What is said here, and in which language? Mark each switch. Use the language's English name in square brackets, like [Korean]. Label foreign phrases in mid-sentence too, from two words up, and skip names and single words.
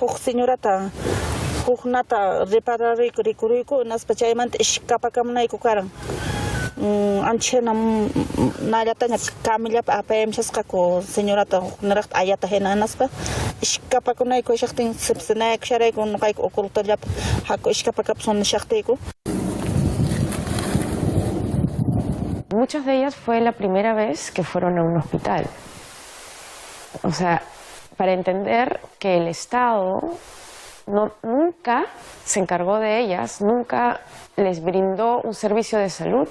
[Quechua] huk señorata huk nata rikuruyku naspa chaymanta ishkapakamunayku karan anchena nallataña kamillapi apayamashasqaku señorata hukniraqta ayata hina naspa ishkapakunayku ishaqtin sipsinayku sharayku nuqayku ukulutallapi haku ishkapakapusun nishaqtiyku. [Spanish] Muchas de ellas fue la primera vez que fueron a un hospital. O sea, para entender que el Estado nunca se encargó de ellas, nunca les brindó un servicio de salud.